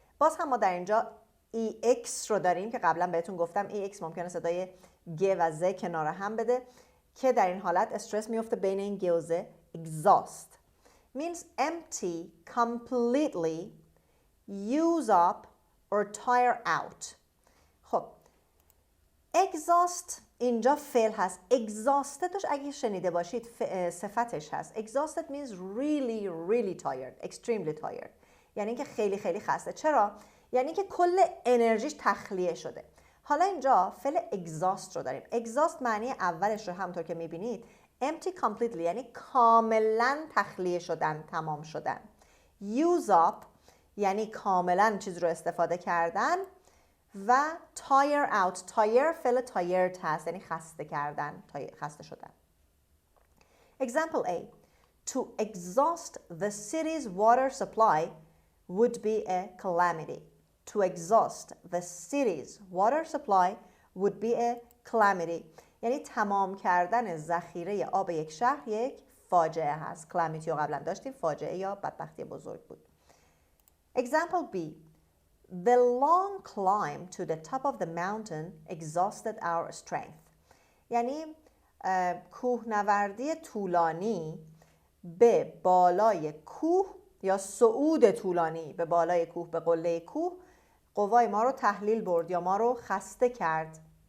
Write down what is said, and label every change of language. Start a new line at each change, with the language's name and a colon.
Persian: باز هم ما در اینجا EX رو داریم که قبلا بهتون گفتم EX ممکنه صدای گ و ز کنار هم بده که در این حالت استرس میفته بین این گ و ز.
English: exhaust means empty, completely, use up or tire out.
Persian: خب exhaust اینجا فعل هست. exhaustedش اگه شنیده باشید صفتش هست.
English: exhausted means really tired, extremely tired.
Persian: یعنی که خیلی خیلی خسته. چرا؟ یعنی که کل انرژیش تخلیه شده. حالا اینجا فعل exhaust رو داریم. exhaust معنی اولش رو همونطور که میبینید
English: empty completely
Persian: یعنی کاملا تخلیه شدن، تمام شدن.
English: use up
Persian: یعنی کاملا چیز رو استفاده کردن و
English: tire out.
Persian: tire فعل tired هست یعنی خسته کردن، خسته شدن.
English: Example A. To exhaust the city's water supply would be a calamity. To exhaust the city's water supply would be a calamity.
Persian: یعنی تمام کردن ذخیره آب یک شهر یک فاجعه هست. calamity رو قبلا داشتیم، فاجعه یا بدبختی بزرگ بود.
English: Example B. The long climb to the top of the mountain exhausted our strength.
Persian: یعنی کوهنوردی طولانی به بالای کوه یا صعود طولانی به بالای کوه، به قله کوه، قوای ما رو تحلیل برد یا ما رو خسته کرد.